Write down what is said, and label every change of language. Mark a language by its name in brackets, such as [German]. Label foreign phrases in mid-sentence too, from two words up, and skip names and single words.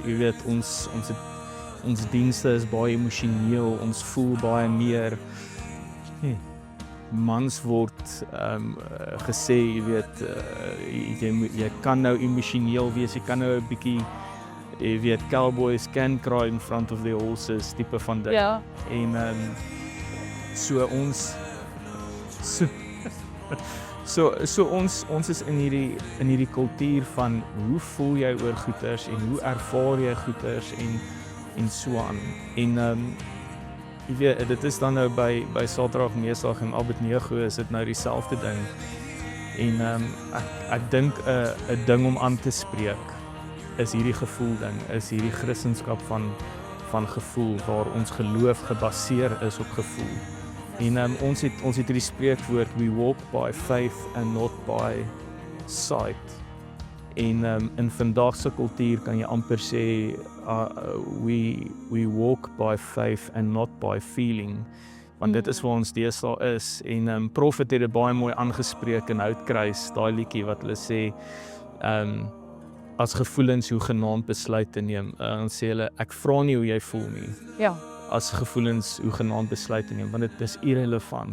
[Afrikaans] Jy weet ons dienste is baie emosioneel, ons voel baie meer mans word gesê, jy weet, jy kan nou emosioneel wees, jy kan nou 'n bietjie, jy weet, [English] cowboys can cry in front of the horses, [Afrikaans] tipe van ding. Ja. En so ons is in hierdie kultuur van hoe voel jy oor goeters en hoe ervaar jy goeters en so aan. En jy weet, dit is dan nou by Saterdag, Meesdag en Abednego is dit nou dieselfde ding. En ek dink 'n ding om aan te spreek is hierdie gevoel ding, is hierdie Christendom van gevoel waar ons geloof gebaseer is op gevoel. En ons het hierdie spreekwoord, [English] we walk by faith and not by sight. [Afrikaans] En in vandag se kultuur kan jy amper sê [English] we walk by faith and not by feeling. [Afrikaans] Want dit is waar ons deesdae is. En Prophet het dit baie mooi aangespreek in Houtkruis, daai liedjie wat hulle sê as gevoelens hoegenaamd besluit te neem. Dan sê hulle, ek vra nie hoe jy voel nie. Ja. As gevoelens hoegenaamd besluit te neem, want dit is irrelevant.